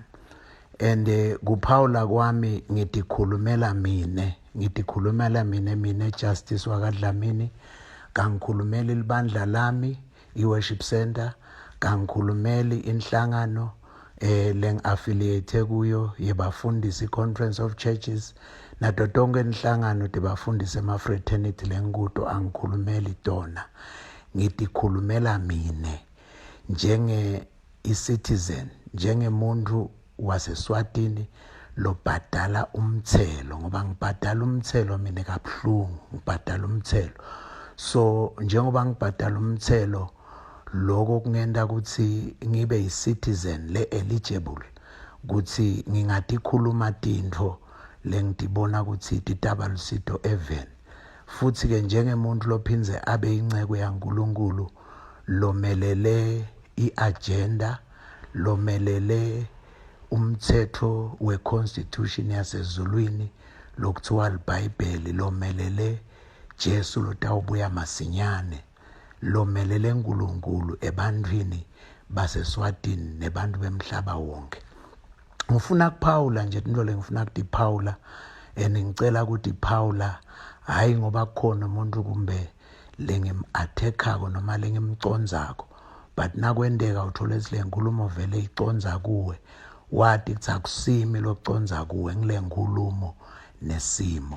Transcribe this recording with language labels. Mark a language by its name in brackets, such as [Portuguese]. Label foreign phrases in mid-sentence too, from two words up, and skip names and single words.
[Swati] And kuphawula kwami ngithi khulumela mina Justice wakwaDlamini, kangikhulumela libandla lami iWorship Center, kangikhulumela inhlangano leng-affiliate kuyo yebafundisi Conference of Churches, nato tonke inhlangano tebafundisi ema-fraternity lengikuto angikhulumeli tona. Ngithi khulumela mina i-citizen, njengemuntu waseSwatini lobhadala umthelo, ngoba ngibhadala umthelo mina kabuhlungu, ngibhadala umthelo. So njengoba ngibhadala umthelo, lokho kungenda ukuthi ngibe yi-citizen le-eligible ukuthi ngingathi khuluma tintfo lengitibona ukuthi titaba lusito even. Futhi-ke njengemuntu lophinze abe inceko yaNkulunkulu lomelele i-agenda, lomelele umthetho we-constitution yasezulwini lokuthiwa libhayibheli, lomelele Jesu lotawubuya masinyane, lomelele uNkulunkulu ebantwini baseSwatini nebantu bemhlaba wonke. Ngifuna kuphawula nje into lengifuna ukuphawula, ngicela ukuthi phawula hayi ngoba kukhona umuntu kumbe lengim-attackako noma lengimcondzako, but nakwendeka uthola le nkulumo vele iconza kuwe, wathi kuthi akusimi lokuconza kuwe ngile nkulumo nesimo.